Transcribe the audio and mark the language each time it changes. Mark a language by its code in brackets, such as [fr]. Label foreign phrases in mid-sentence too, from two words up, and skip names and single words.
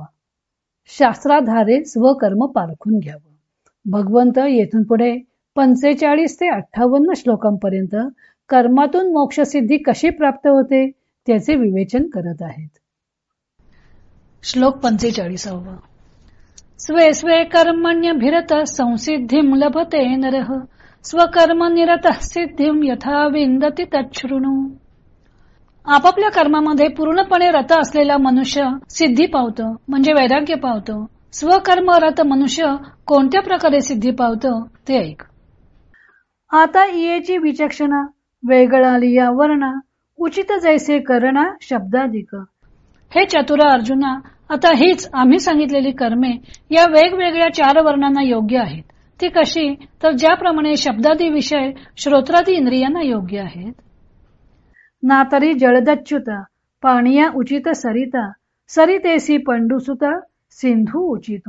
[mr] शास्त्राधारे स्वकर्म पारखून घ्यावं. भगवंत येथून पुढे 45 ते 58 श्लोकांपर्यंत कर्मातून मोक्षसिद्धी कशी प्राप्त होते त्याचे विवेचन करत आहेत. श्लोक 45. [sa] स्वे स्वे कर्मण्यभिरत संसिद्धिं लभते नरः स्वकर्म निरतः सिद्धिं यथा विंदती तच्छृणु. [mr] आपापल्या कर्मामध्ये पूर्णपणे रत असलेला मनुष्य सिद्धी पावतो, म्हणजे वैराग्य पावतो. स्वकर्म रत मनुष्य कोणत्या प्रकारे सिद्धी पावतो ते ऐक. आता इयेची विचक्षणा वेगळालिया वर्णा उचित जैसे करणा शब्दाधिक. हे चतुर अर्जुना, आता हीच आम्ही सांगितलेली कर्मे या वेगवेगळ्या 4 वर्णांना योग्य आहेत. ती कशी, तर ज्याप्रमाणे शब्दादी विषय श्रोत्रादी इंद्रियांना योग्य आहेत. ना तरी जळदच्युता पाणिया उचित सरिता सरितेसी पंडुसुता सिंधू उचितो.